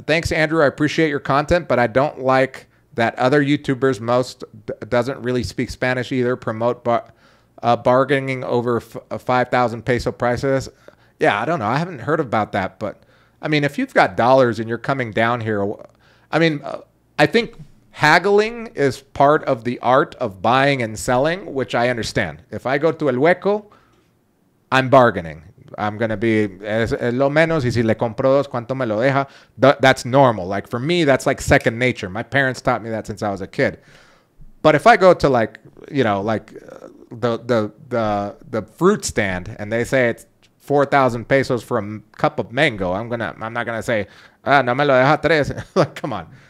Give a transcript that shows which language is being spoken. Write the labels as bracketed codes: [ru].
[en] Thanks, Andrew. I appreciate your content, but I don't like that other YouTubers, most doesn't really speak Spanish either, promote bargaining over 5,000 peso prices. Yeah, I don't know. I haven't heard about that, but I mean, if you've got dollars and you're coming down here, I mean, I think haggling is part of the art of buying and selling, which I understand. If I go to El Hueco, I'm bargaining. [es] I'm going to be, lo menos, y si le compro dos, ¿cuánto me lo deja? [en] That's normal. Like, for me, that's like second nature. My parents taught me that since I was a kid. But if I go to, like, you know, like the fruit stand and they say it's 4,000 pesos for a cup of mango, I'm not gonna say, no me lo deja tres. Like, come on.